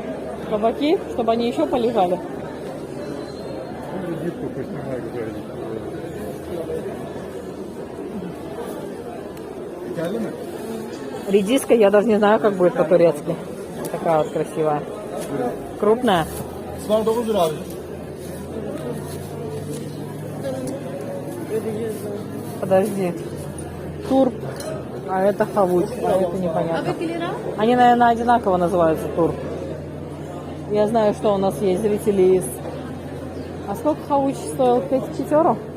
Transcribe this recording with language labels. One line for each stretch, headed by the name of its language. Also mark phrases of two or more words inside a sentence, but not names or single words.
Russian: Кабаки, чтобы они еще полежали. Ну, редиску поснимай уже. Редиска, я даже не знаю, как будет по-турецки. Такая вот красивая. Крупная.
Turkish: Sınav 9 lira abi.
Russian: Подожди. Турп. А это хавуч. А это непонятно. Они, наверное, одинаково называются турп. Я знаю, что у нас есть зрители из... А сколько хавуч стоил? 5 четверо?